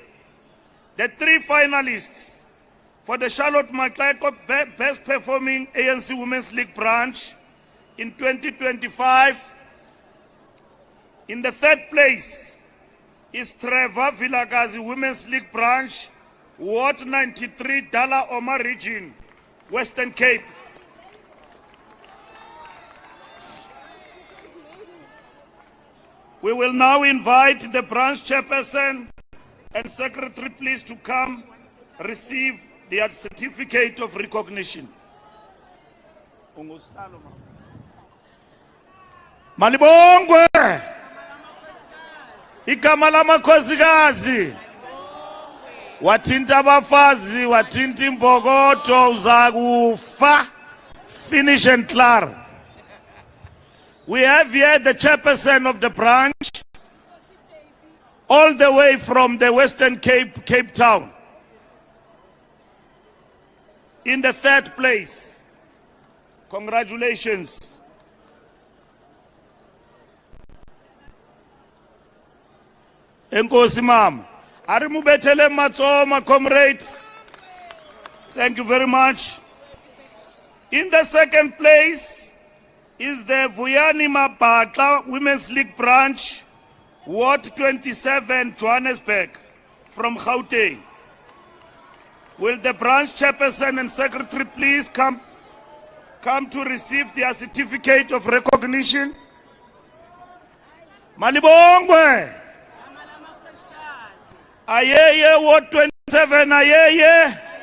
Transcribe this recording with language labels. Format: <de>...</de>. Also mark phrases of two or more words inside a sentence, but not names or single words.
<en>The 3 finalists for the 𝐟𝐨𝐫𝐿𝐵 Best Performing ANC Women's League branch in 2025, in the 3rd place is Trevor Vilakazi Women's League branch, Ward 93, Dala Omar region, Western Cape. We will now invite the branch chairperson and secretary please to come receive their certificate of recognition. Malibongwe!</en> <xh>Igama lamakhosikazi. Wathinta abafazi, wathinta imbokodo, uzakufa.</xh> <en>Finish and clear. We have here the chairperson of the branch, all the way from the Western Cape, Cape Town. In the 3rd place. Congratulations.</en> <xh>Enkosi mama. Arimubetele matsoma,</xh> <en>comrade. Thank you very much. In the 2nd place is the Vuyani Mabhatla Women's League branch, Ward 27, Johannesburg, from Gauteng. Will the branch chairperson and secretary please come to receive their certificate of recognition?</en> <xh>Malibongwe! Ayeye, Ward 27, ayeye!</xh>